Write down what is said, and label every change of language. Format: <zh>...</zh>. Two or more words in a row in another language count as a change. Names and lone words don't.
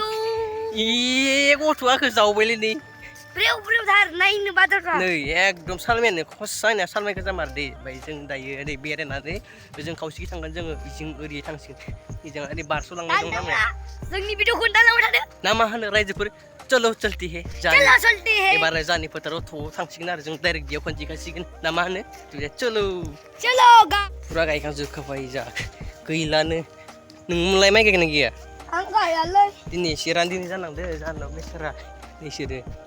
<brx>इ गथ'आ आंखौ जावबायलै नै, ब्रेव ब्रेवथार नायनो बाथारखा। नै एकदम सालमायानो खसायना सालमाय गोजा मारदे। ओमफ्राय जों दायो ओरै बेरायनानै जों खावसेखि थांगोन, जोङो बिथिं ओरै थांसिगोन, बेजों ओरै बारस'लांनाय दं लामाया। जोंनि भिडिअखौ दालांबाय थादो। ना मा होनो रायजोफोर?</brx> <hi>चलो चलती है</hi> <brx>एबार जानि फोथाराव थ'आव थांसिगोन आरो जों डाइरेक्ट बेयाव खनजिखासिगोन ना मा होनो? चलो फुरा गायखांजोबखाबाय जा गैलानो। नोंलाय माइ गायगोन ना गैया? आं गायालै। दिनै एसे रानदिनि जानांदो जानाव बेसारा नोंसोरो।</brx>